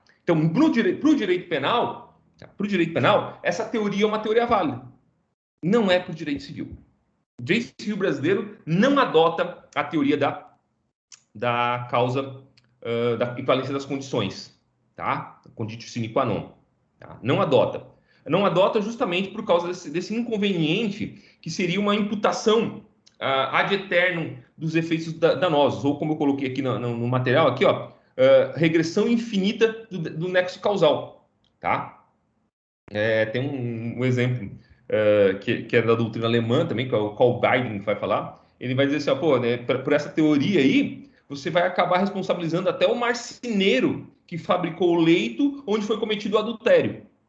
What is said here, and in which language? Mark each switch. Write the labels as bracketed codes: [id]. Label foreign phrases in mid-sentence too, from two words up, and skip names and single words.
[pt] Então, para o direito penal, essa teoria é uma teoria válida. Não é para o direito civil. O direito civil brasileiro não adota a teoria da causa, da equivalência das condições. Tá? [la] Conditio sine qua non. [pt] Tá? Não adota. Não adota justamente por causa desse inconveniente que seria uma imputação [la] ad eternum [pt] dos efeitos danosos, ou como eu coloquei aqui no material, aqui, ó, regressão infinita do nexo causal. Tá? Tem um exemplo que é da doutrina alemã também, que é o Karl Biden que vai falar. Ele vai dizer assim, ó, pô, né, por essa teoria aí, você vai acabar responsabilizando até o marceneiro que fabricou o leito onde foi cometido o adultério.